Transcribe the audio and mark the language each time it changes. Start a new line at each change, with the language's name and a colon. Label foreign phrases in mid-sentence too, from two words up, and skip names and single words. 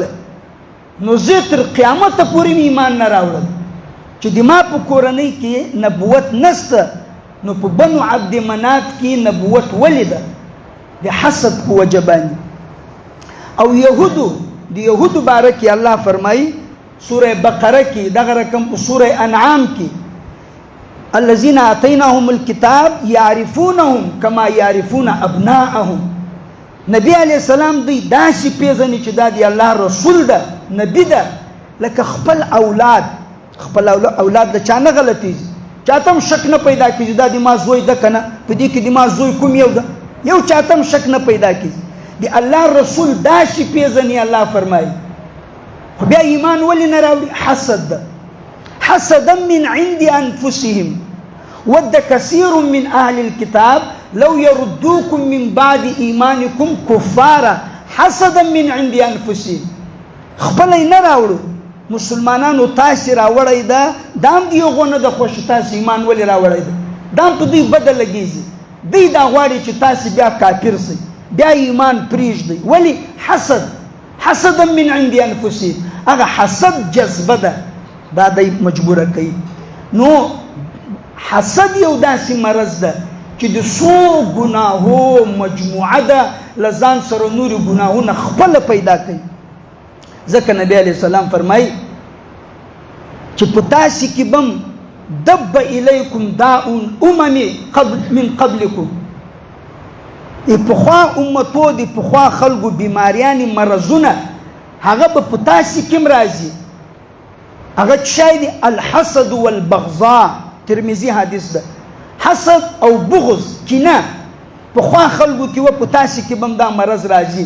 Pashto: نو زه تر قیامته پورې مې ایمان نه راوړل چې د ما په کورنۍ کې نبوت نسته، نو په بنو عبد مناف کې نبوت ولې ده؟ د حسد په وجه باندې. او د یهودو باره کې الله فرمایي سوره بقره کې دغه رقم په سوره انعام کې
Arabic: الذين آتيناهم الكتاب يعرفونهم كما يعرفون ابناءهم.
Pashto: نبی علیہ السلام دی داسې پیژني چې دا دی الله رسول ده، نبی ده، لکه خپل اولاد د چا نه غلطیږي، چاته هم شک نه پیدا کېږي دا د ما زوی ده که نه، په دې کې د ما زوی کوم یو ده، یو چاته هم شک نه پیدا کېږي. د الله رسول داسې پیژني الله فرمایي. خو بیا ایمان ولې نه راوړي؟ حسد ده.
Arabic: حسدا من عند انفسهم ود كثير من اهل الكتاب لو يردوكم من بعد ایمانکم کفارا حسدا من عند انفسهم.
Pashto: خپل یې نه راوړو، مسلمانانو تاسې راوړی ده، دام د یغو نه ده خوښ، تاسې ایمان ولې راوړی ده؟ دام په دوی بده لګېږي، دوی دا غواړي چې تاسې بیا کافر سئ، بیا ایمان پرېږدئ. ولې؟
Arabic: حسدا من عند انفسهم.
Pashto: هغه حسد جذبه ده، دا دی مجبوره کوي. نو حسد یو داسې مرض ده چې د څو ګناهو مجموعه ده، له ځان سره نورې ګناهونه خپله پیدا کوي. ځکه نبی علیه السلام فرمایي چې په تاسې کې
Arabic: بم دب الیکم داء الامم من قبلکم.
Pashto: پخوا امتو د پخوا خلکو بیماریانې مرضونه هغه به په تاسې کې هم راځي. هغه شی دی
Arabic: الحسد والبغضاء،
Pashto: ترمذي حدیث ده. حسد او بغض کینه پخوا خلکو کې و، په تاسې کې به هم دا مرض راځي.